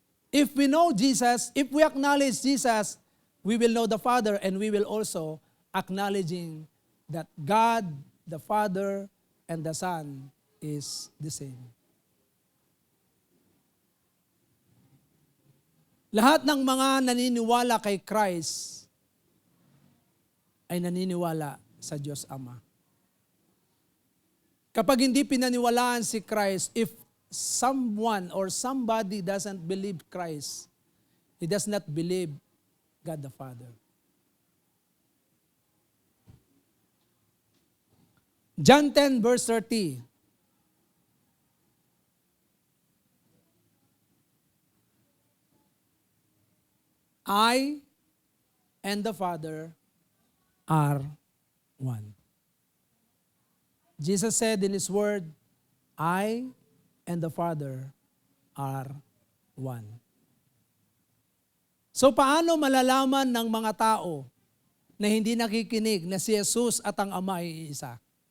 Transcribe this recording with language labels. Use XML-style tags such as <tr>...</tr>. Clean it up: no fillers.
<en>If we know Jesus, if we acknowledge Jesus, we will know the Father, and we will also acknowledging that God, the Father, and the Son is the same.</en> <tl>Lahat ng mga naniniwala kay Christ ay naniniwala sa Diyos Ama. Kapag hindi pinaniwalaan si Christ,</tl> <en>if someone or somebody doesn't believe Christ, he does not believe God the Father. John 10 verse 30. I and the Father are one. Jesus said in His word, I and the Father are one.</en> <tl>So paano malalaman ng mga tao na hindi nakikinig na si Jesus at ang Ama ay isa?</tl>